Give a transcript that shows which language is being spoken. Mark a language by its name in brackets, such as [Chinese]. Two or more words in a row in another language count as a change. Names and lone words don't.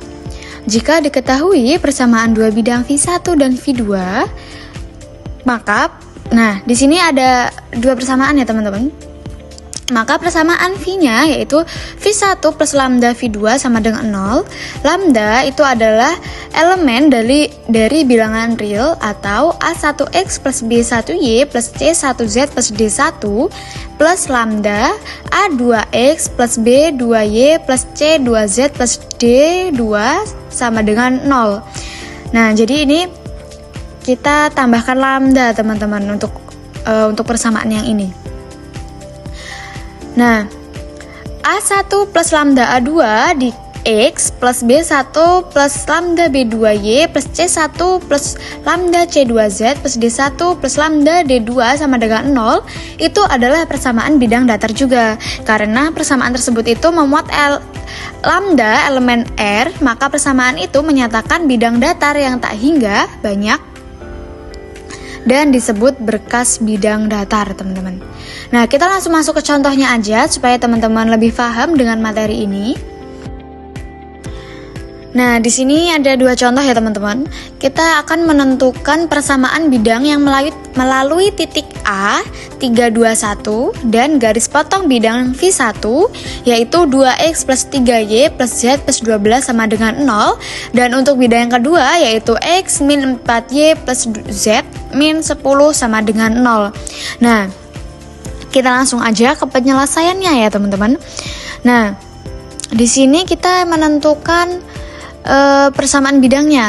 [Indonesian] Jika diketahui persamaan dua bidang V1 dan V2, maka, nah, di sini ada dua persamaan ya, teman-teman. Maka persamaan V-nya yaitu V1 plus lambda V2 sama dengan 0. Lambda itu adalah elemen dari bilangan real atau A1X plus B1Y plus C1Z plus D1 plus lambda A2X plus B2Y plus C2Z plus D2 sama dengan 0. Nah, jadi ini kita tambahkan lambda, teman-teman, untuk persamaan yang ini. Nah, A1 plus lambda A2 di X plus B1 plus lambda B2Y plus C1 plus lambda C2Z plus D1 plus lambda D2 sama dengan 0 itu adalah persamaan bidang datar juga. Karena persamaan tersebut itu memuat lambda elemen R, maka persamaan itu menyatakan bidang datar yang tak hingga banyak dan disebut berkas bidang datar, teman-teman. Nah, kita langsung masuk ke contohnya aja supaya teman-teman lebih paham dengan materi ini. Nah, di sini ada dua contoh ya, teman-teman. Kita akan menentukan persamaan bidang yang melalui titik A 321 dan garis potong bidang V1 yaitu 2X plus 3Y plus Z plus 12 sama dengan 0, dan untuk bidang yang kedua yaitu X min 4Y plus Z min 10 sama dengan 0. Nah, kita langsung aja ke penyelesaiannya ya, teman-teman. Nah, di sini kita menentukan persamaan bidangnya.